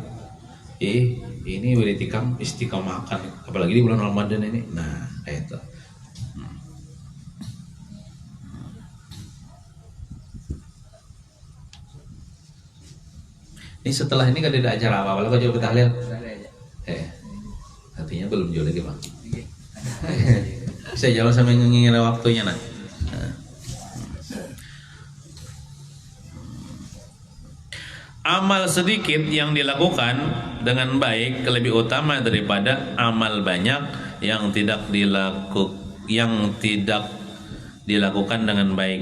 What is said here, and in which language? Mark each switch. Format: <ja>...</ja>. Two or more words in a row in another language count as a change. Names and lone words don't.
<id>Ini wirid ikam istiqomah makan, apalagi di bulan Ramadan ini. Nah, kayak itu. Ini setelah ini kada ada acara apa-apa, kau coba tahlil. Artinya belum jauh lagi, Bang. Bisa jalan sampai ngira waktunya nah. Amal sedikit yang dilakukan dengan baik lebih utama daripada amal banyak yang tidak dilakukan dengan baik.</id>